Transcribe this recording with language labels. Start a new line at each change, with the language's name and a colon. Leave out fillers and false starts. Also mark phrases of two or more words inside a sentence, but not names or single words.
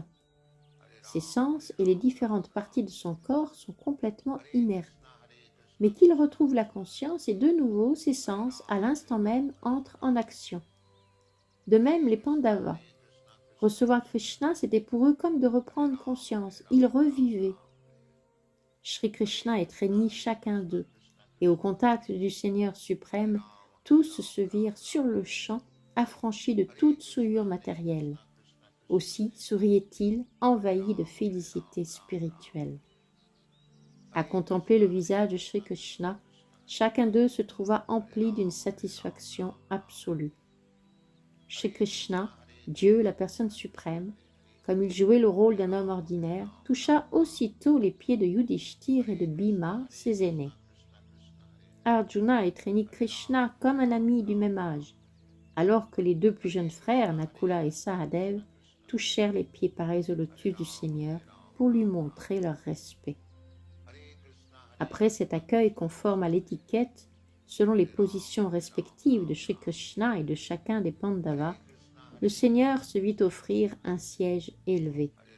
French: Ses sens et les différentes parties de son corps sont complètement inertes, mais qu'il retrouve la conscience et de nouveau ses sens, à l'instant même, entrent en action. De même, les Pandavas. Recevoir Krishna, c'était pour eux comme de reprendre conscience. Ils revivaient. Shri Krishna étreignit chacun d'eux, et au contact du Seigneur suprême, tous se virent sur le champ, affranchis de toute souillure matérielle. Aussi souriait-il, envahi de félicité spirituelle. À contempler le visage de Shri Krishna, chacun d'eux se trouva empli d'une satisfaction absolue. Shri Krishna, Dieu, la personne suprême, comme il jouait le rôle d'un homme ordinaire, toucha aussitôt les pieds de Yudhishthir et de Bhima, ses aînés. Arjuna étreignit Krishna comme un ami du même âge, alors que les 2 plus jeunes frères, Nakula et Sahadev, touchèrent les pieds pareils au lotus du Seigneur pour lui montrer leur respect. Après cet accueil conforme à l'étiquette, selon les positions respectives de Shri Krishna et de chacun des Pandavas, le Seigneur se vit offrir un siège élevé.